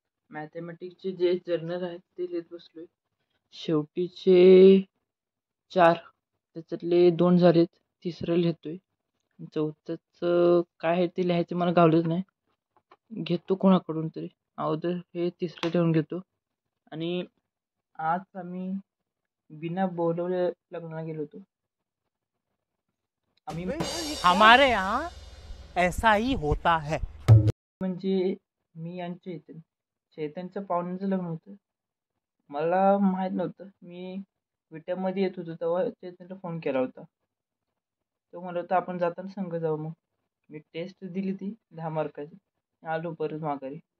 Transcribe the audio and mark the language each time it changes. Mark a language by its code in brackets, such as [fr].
[mr] मॅथमॅटिक्सचे जे जर्नल आहेत ते लिहित बसलोय. शेवटीचे 4 त्याच्यातले 2 झालेत. तिसरं लिहितोय. 4थंचं काय आहे ते लिहायचं मला गावलंच नाही. घेतो कोणाकडून तरी. अगोदर हे तिसरं लिहून घेतो. आणि आज आम्ही बिना बोलवले लग्नाला गेलो होतो. आम्ही [hi] हमारे यहाँ ऐसा ही होता है. [mr] म्हणजे मी आणि चैतनच्या पाहुण्यांचं लग्न होतं. मला माहीत नव्हतं. मी विट्यामध्ये येत होतो तेव्हा चैतनला फोन केला होता. तो म्हणत होता आपण जाताना संग जाऊ. मग मी टेस्ट दिली ती 10 मार्काची. आलो परत माघारी.